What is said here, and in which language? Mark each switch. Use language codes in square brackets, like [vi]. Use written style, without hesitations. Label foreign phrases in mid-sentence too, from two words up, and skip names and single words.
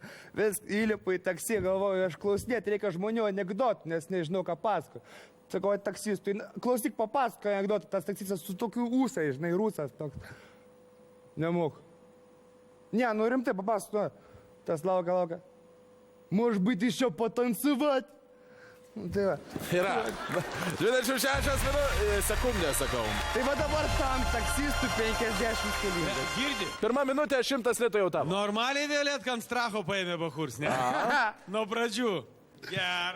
[lt] Vis įlipu į taksi, galvoju, aš klausinėti reikia žmonių anegdotų, nes nežinau, ką pasako. Sakau, taksistui, klausyk, papasako anegdotą, tas taksistas su tokiu ūsai, žinai, rusas toks. Nemok. Ne, nu rimtai papasako. Tas laukia. [ru] Может быть, еще потанцевать? [lt] Tai va. Yra. 26 sekundės, sakau. Tai va dabar tam taksistų 50 kelintas. Girdi? Pirma minutė 100 litų jau tavo. Normaliai vėlėt Kanstracho paėmė bahurs, ne? Nuo pradžių. Gerai.